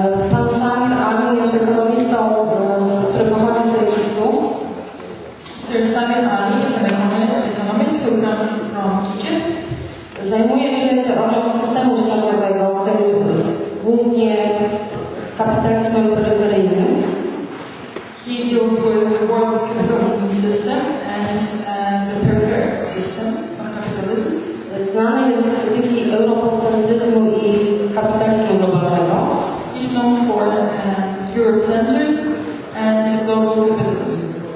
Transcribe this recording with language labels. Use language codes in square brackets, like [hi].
[pl] Pan Samir Ali jest ekonomistą, który pochodzi z Egiptu. [en] Mr. Samir Ali is an economist who comes from Egypt. [pl] Zajmuje się teorią systemu światowego, tym głównie kapitalizmem peryferyjnym. [en] He deals with the world's capitalism system and the peripheric system of capitalism. [pl] Znany jest z krytyki europocentryzmu i kapitalizmu globalnego. [en] He's known for Europe-centered and global capitalism.